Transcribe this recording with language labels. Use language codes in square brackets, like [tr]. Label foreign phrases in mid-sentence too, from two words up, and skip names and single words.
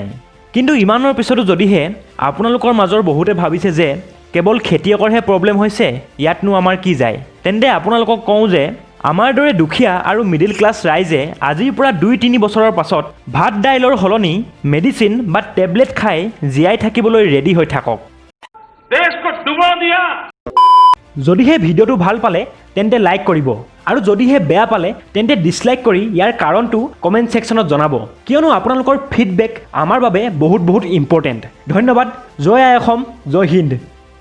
[as] কিন্তু ইমানৰ পিছতো যদিহে আপোনালোকৰ মাজৰ বহুতে ভাবিছে যে কেৱল খেতিয়কৰহে প্ৰব্লেম হৈছে, ইয়াতনো আমাৰ কি যায়, তেন্তে আপোনালোকক কওঁ যে আমাৰ দৰে দুখীয়া আৰু [en] middle class [as] ৰাইজে আজিৰ পৰা 2-3 বছৰৰ পাছত ভাত দাইলৰ সলনি মেডিচিন বা টেবলেট খাই জীয়াই থাকিবলৈ ৰেডি হৈ থাকক। [hi] देश को डुबो दिया। [as] যদিহে ভিডিঅ'টো ভাল পালে তেন্তে লাইক কৰিব আৰু যদিহে বেয়া পালে তেন্তে ডিছলাইক কৰি ইয়াৰ কাৰণটো কমেণ্ট ছেকশ্যনত জনাব, কিয়নো আপোনালোকৰ ফিডবেক আমাৰ বাবে বহুত ইম্পৰ্টেণ্ট। ধন্যবাদ। জয় আই অসম, [hi] जय हिन्द।